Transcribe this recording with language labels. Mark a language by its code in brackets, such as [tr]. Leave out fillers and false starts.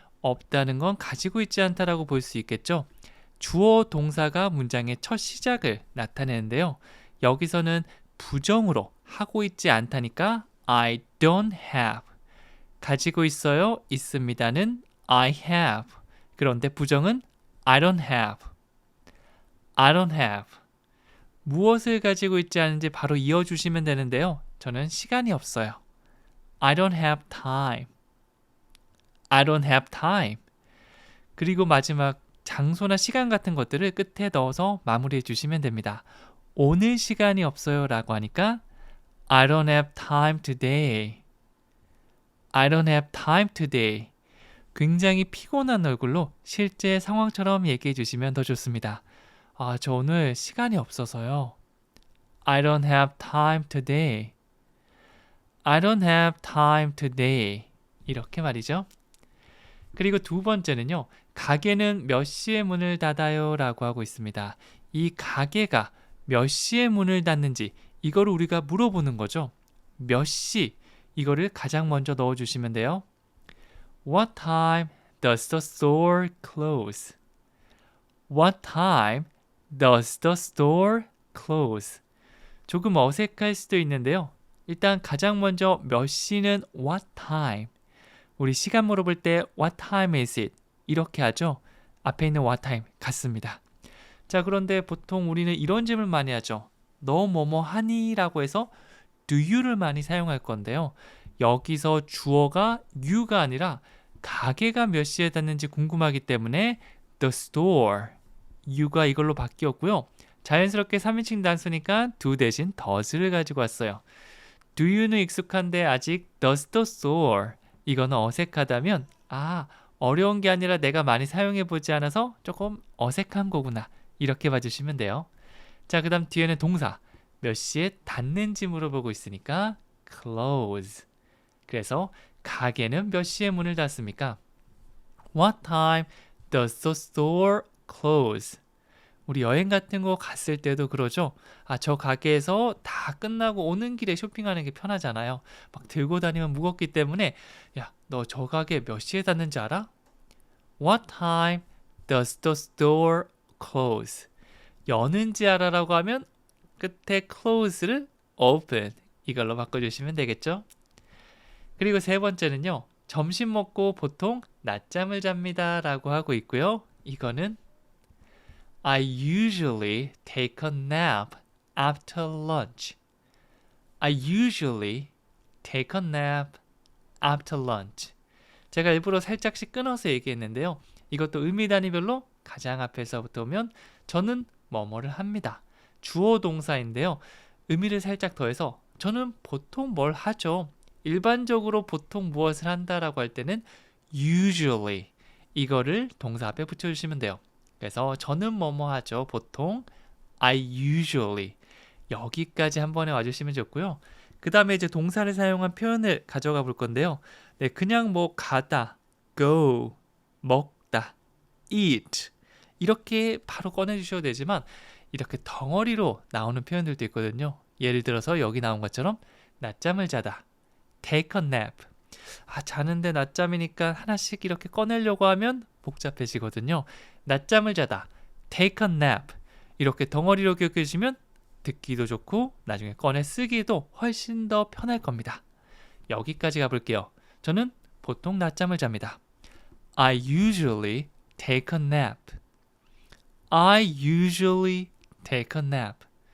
[ko] 없다는 건 가지고 있지 않다라고 볼 수 있겠죠. 주어 동사가 문장의 첫 시작을 나타내는데요. 여기서는 부정으로 하고 있지 않다니까 [en] I don't have. [ko] 가지고 있어요, 있습니다는 [en] I have. [ko] 그런데 부정은 [en] I don't have. I don't have. [ko] 무엇을 가지고 있지 않은지 바로 이어주시면 되는데요. 저는 시간이 없어요. [en] I don't have time. I don't have time. [ko] 그리고 마지막 장소나 시간 같은 것들을 끝에 넣어서 마무리해 주시면 됩니다. 오늘 시간이 없어요 라고 하니까 [en] I don't have time today. I don't have time today. [ko] 굉장히 피곤한 얼굴로 실제 상황처럼 얘기해 주시면 더 좋습니다. 저 오늘 시간이 없어서요. [en] I don't have time today. I don't have time today. [ko] 이렇게 말이죠. 그리고 두 번째는요. 가게는 몇 시에 문을 닫아요? 라고 하고 있습니다. 이 가게가 몇 시에 문을 닫는지 이거를 우리가 물어보는 거죠. 몇 시? 이거를 가장 먼저 넣어주시면 돼요. [en] What time does the store close? What time does the store close? [ko] 조금 어색할 수도 있는데요. 일단 가장 먼저 몇 시는 what time? 우리 시간 물어볼 때 [en] what time is it? [ko] 이렇게 하죠. 앞에 있는 what time 같습니다. 자, 그런데 보통 우리는 이런 질문 많이 하죠. 너 뭐뭐 하니? 라고 해서 do you를 많이 사용할 건데요. 여기서 주어가 you가 아니라 가게가 몇 시에 닫는지 궁금하기 때문에 the store, you가 이걸로 바뀌었고요. 자연스럽게 3인칭 단수니까 do 대신 does를 가지고 왔어요. do you는 익숙한데 아직 [en] does the store, [ko] 이거는 어색하다면 어려운 게 아니라 내가 많이 사용해보지 않아서 조금 어색한 거구나. 이렇게 봐주시면 돼요. 자, 그 다음 뒤에는 동사. 몇 시에 닫는지 물어보고 있으니까 close. 그래서 가게는 몇 시에 문을 닫습니까? [en] What time does the store close? [ko] 우리 여행 같은 거 갔을 때도 그러죠. 저 가게에서 다 끝나고 오는 길에 쇼핑하는 게 편하잖아요. 막 들고 다니면 무겁기 때문에 야, 너 저 가게 몇 시에 닫는지 알아? [en] What time does the store close? [ko] 여는지 알아라고 하면 끝에 close를 open, 이걸로 바꿔주시면 되겠죠. 그리고 세 번째는요. 점심 먹고 보통 낮잠을 잡니다 라고 하고 있고요. 이거는 [en] I usually take a nap after lunch. I usually take a nap after lunch. [ko] 제가 일부러 살짝씩 끊어서 얘기했는데요. 이것도 의미 단위별로 가장 앞에서부터 오면 저는 뭐뭐를 합니다. 주어 동사인데요. 의미를 살짝 더해서 저는 보통 뭘 하죠. 일반적으로 보통 무엇을 한다라고 할 때는 usually, 이거를 동사 앞에 붙여주시면 돼요. 그래서 저는 뭐뭐 하죠. 보통 [en] I usually, [ko] 여기까지 한 번에 와주시면 좋고요. 그 다음에 이제 동사를 사용한 표현을 가져가 볼 건데요. 네, 그냥 뭐 가다, go, 먹다, eat, 이렇게 바로 꺼내주셔도 되지만 이렇게 덩어리로 나오는 표현들도 있거든요. 예를 들어서 여기 나온 것처럼 낮잠을 자다, [en] take a nap. [ko] 자는데 낮잠이니까 하나씩 이렇게 꺼내려고 하면 복잡해지거든요. 낮잠을 자다, [en] take a nap. [ko] 이렇게 덩어리로 기억해 주시면 듣기도 좋고 나중에 꺼내 쓰기도 훨씬 더 편할 겁니다. 여기까지 가볼게요. 저는 보통 낮잠을 잡니다. [en] I usually take a nap. I usually take a nap.